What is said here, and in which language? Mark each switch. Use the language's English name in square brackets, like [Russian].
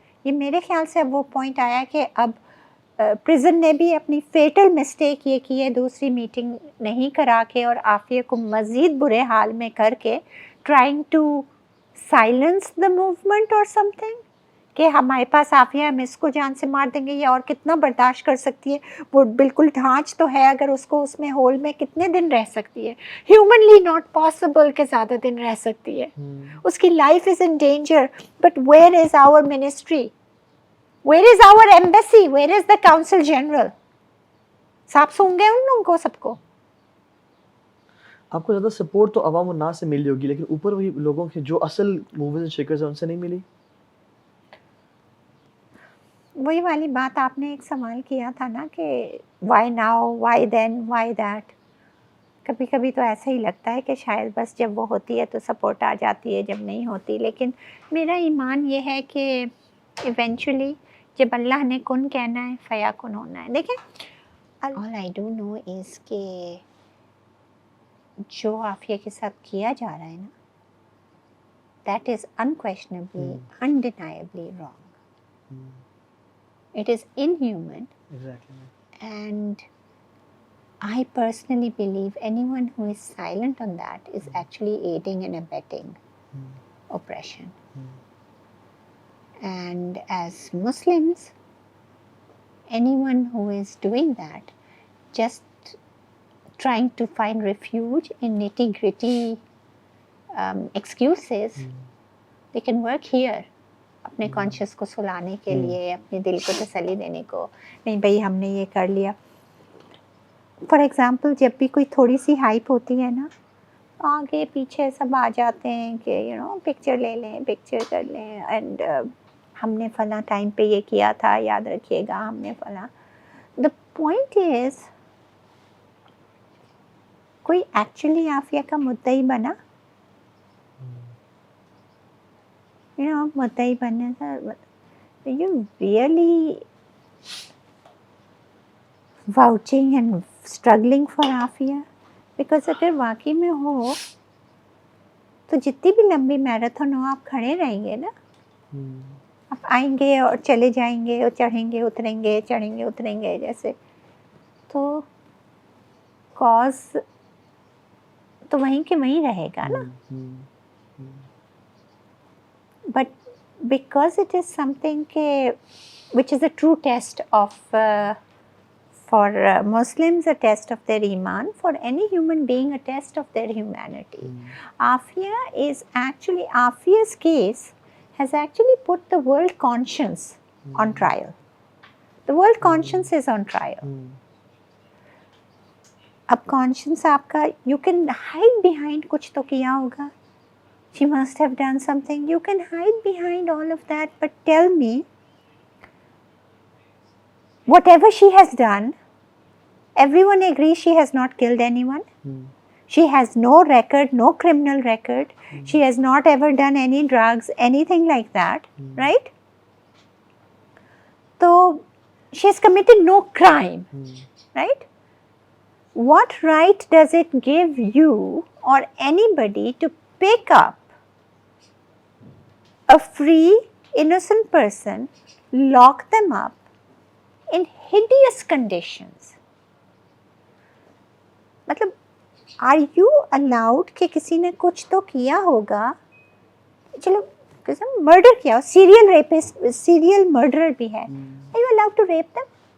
[Urdu] یہ میرے خیال سے اب وہ پوائنٹ آیا کہ اب پریزن نے بھی اپنی فیٹل مسٹیک یہ کی ہے, دوسری میٹنگ نہیں کرا کے اور عافیہ کو مزید برے حال میں کر کے [English] trying to silence the movement [Urdu] اور [English] something, [Urdu] کہ ہمارے پاس عافیہ, ہم اس کو جان سے مار دیں گے, یہ اور کتنا برداشت کر سکتی ہے, وہ بالکل ڈھانچ تو ہے, اگر اس کو اس میں ہول میں کتنے دن رہ سکتی ہے, [English] humanly not possible [Urdu] کہ زیادہ دن رہ سکتی ہے, اس کی [English] Life is in danger. But where is our ministry, where is our embassy, where is the council general? [Urdu] صاحب سوں گے ان لوگوں کو, سب کو. آپ کو زیادہ سپورٹ تو عوام الناس سے ملی ہوگی, لیکن اوپر وہی لوگوں کے جو اصل [English] movers and shakers [Urdu] ہیں ان سے نہیں ملی. وہی والی بات آپ نے ایک سوال کیا تھا نا کہ [English] Why now, why then, why that. [Urdu] کبھی کبھی تو ایسا ہی لگتا ہے کہ شاید بس جب وہ ہوتی ہے تو سپورٹ آ جاتی ہے, جب نہیں ہوتی. لیکن میرا ایمان یہ ہے کہ ایونچولی جب اللہ نے کن کہنا ہے فیا کن ہونا ہے. دیکھیں, [English] all I do know is [Urdu] کہ جو عافیہ کے ساتھ کیا جا رہا ہے نا, [English] that is unquestionably, undeniably wrong. It is inhuman. Exactly. And I personally believe anyone who is silent on that is actually aiding and abetting oppression. And as Muslims, anyone who is doing that, just trying to find refuge in nitty-gritty excuses, they can work here. [Urdu] اپنے conscious کو سلانے کے لیے, اپنے دل کو تسلی دینے کو, نہیں بھئی ہم نے یہ کر لیا. [English] for example [Urdu] جب بھی کوئی تھوڑی سی ہائپ ہوتی ہے نا, آگے پیچھے سب آ جاتے ہیں کہ [English] you know [Urdu] پکچر لے لیں, پکچر کر لیں, اینڈ ہم نے فلاں ٹائم پہ یہ کیا تھا, یاد رکھیے گا ہم نے فلاں. [English] the point is, [Urdu] کوئی ایکچولی عافیہ کا مدعی بنا, [English] you know, [Urdu] مدعی بننے سے [English] you really vouching and struggling for [Urdu] Aafia, because اگر واقعی میں ہو تو جتنی بھی لمبی میراتھن ہو آپ کھڑے رہیں گے نا, آپ آئیں گے اور چلے جائیں گے اور چڑھیں گے اتریں گے, چڑھیں گے اتریں گے جیسے, تو کاز تو وہیں کے وہیں رہے گا نا. [English] But because it is something which is a true test of, for Muslims a test of their iman, for any human being a test of their humanity. Afiya's case has actually put the world conscience on trial. The world conscience is on trial. [Urdu] اب conscience آپ کا, [English] you can hide behind [Urdu] کچھ تو کیا ہوگا. [English] She must have done something. You can hide behind all of that, but tell me, whatever she has done, everyone agrees she has not killed anyone. She has no record, no criminal record. She has not ever done any drugs, anything like that, right? So, she has committed no crime, right? What right does it give you or anybody to pick up a free, innocent person, lock them up in hideous conditions? [Urdu] مطلب, [English] are you allowed [Urdu] کہ کسی نے کچھ تو کیا ہوگا, چلو murder کیا ہو, سیریل ریپسٹ, سیریل مرڈرر بھی ہے, [English] are you allowed to rape them?